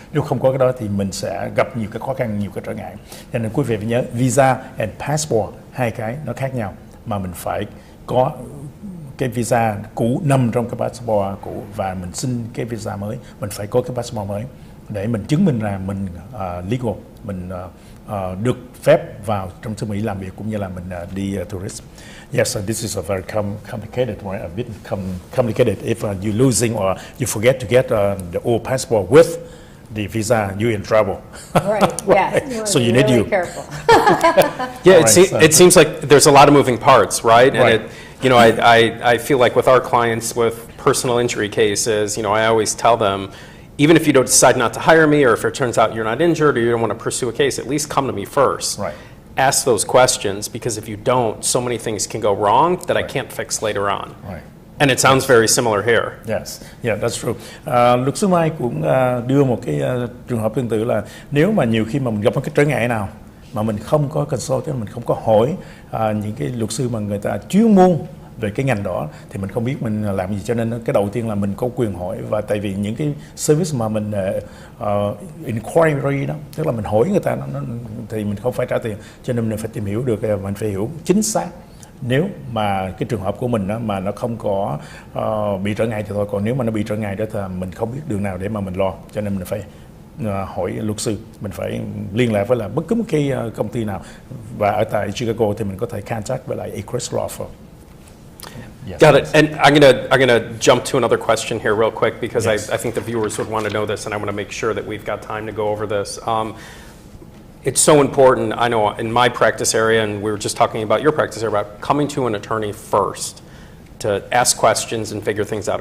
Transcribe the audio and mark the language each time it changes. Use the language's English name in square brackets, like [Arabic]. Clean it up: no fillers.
[Vietnamese] Nếu không có cái đó thì mình sẽ gặp nhiều cái khó khăn, nhiều cái trở ngại. Cho nên quý vị phải nhớ [English] visa and passport, [Vietnamese] hai cái nó khác nhau, mà mình phải có cái visa cũ nằm trong cái passport cũ và mình xin cái visa mới, mình phải có cái passport mới để mình chứng minh rằng mình legal, mình được phép vào trong xứ Mỹ làm việc cũng như là mình đi tourist. [English] Yes, so this is a very complicated, right? A bit complicated. If you're losing or you forget to get the old passport with the visa, you're in trouble. Right. Yes. So you need need to be careful. Yeah, Right, it seems like there's a lot of moving parts, right? Right. And I feel like with our clients with personal injury cases, I always tell them, even if you don't decide not to hire me, or if it turns out you're not injured or you don't want to pursue a case, at least come to me first. Right. Ask those questions, because if you don't, so many things can go wrong that I can't fix later on. Right. And it sounds very similar here. Yes, yeah, that's true. [Vietnamese] Luật sư Mai cũng đưa một cái trường hợp tương tự là nếu mà nhiều khi mà mình gặp một cái trở ngại nào mà mình không có consult, mình không có hỏi những cái luật sư mà người ta chuyên môn về cái ngành đó, thì mình không biết mình làm gì. Cho nên cái đầu tiên là mình có quyền hỏi, và tại vì những cái service mà mình inquiry đó, tức là mình hỏi người ta thì mình không phải trả tiền, cho nên mình phải tìm hiểu được, mình phải hiểu chính xác. Nếu mà cái trường hợp của mình đó, mà nó không có bị trở ngại thì thôi, còn nếu mà nó bị trở ngại đó thì mình không biết đường nào để mà mình lo, cho nên mình phải hỏi luật sư, mình phải liên lạc với là bất cứ một cái công ty nào, và ở tại Chicago thì mình có thể contact với lại Agruss Law Firm. [English] Yes, Got it. yes. And I'm gonna jump to another question here real quick because Yes. I think the viewers would want to know this, and I want to make sure that we've got time to go over this. It's so important. I know in my practice area, and we were just talking about your practice area, about coming to an attorney first to ask questions and figure things out.